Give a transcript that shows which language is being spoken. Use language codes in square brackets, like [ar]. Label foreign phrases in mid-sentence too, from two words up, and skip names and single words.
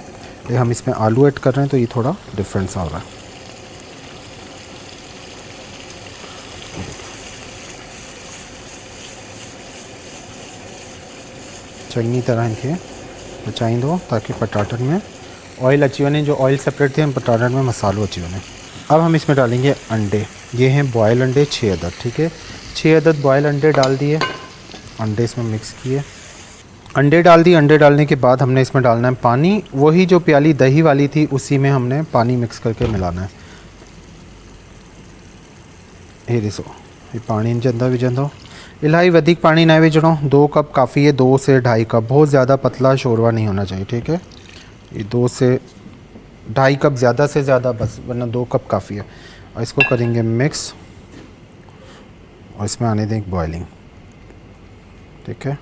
[ur] یہ ہم اس میں آلو ایڈ کر رہے ہیں تو یہ تھوڑا ڈفرنس آ رہا ہے. [sd] चंगी तरह इनके बचाईंदो, ताकि पटाटन में ऑयल अची वने। जो [en] oil separate [sd] थे, हम पटाटन में मसालो अची वने। [ur] اب ہم اس میں ڈالیں گے انڈے۔ یہ ہیں بوائل انڈے 6 عدد، ٹھیک ہے. 6 عدد بوائل انڈے ڈال دیے، انڈے اس میں مکس کیے. انڈے ڈال دی. انڈے ڈالنے کے بعد ہم نے اس میں ڈالنا ہے پانی، وہی جو پیالی دہی والی تھی اسی میں ہم نے پانی مکس کر کے ملانا ہے. [sd] ये ॾिसो, ये पानी इनके अंदर विझंदो। इलाही वधिक पानी न विझणो, [ur] 2 کپ کافی ہے، 2 سے 2.5 کپ، بہت زیادہ پتلا شوربہ نہیں ہونا چاہیے، ٹھیک ہے. یہ 2 سے 2.5 کپ زیادہ سے زیادہ بس، ورنہ 2 کپ کافی ہے. اور اس کو کریں گے مکس اور اس میں آنے دیں بوائلنگ، ٹھیک ہے.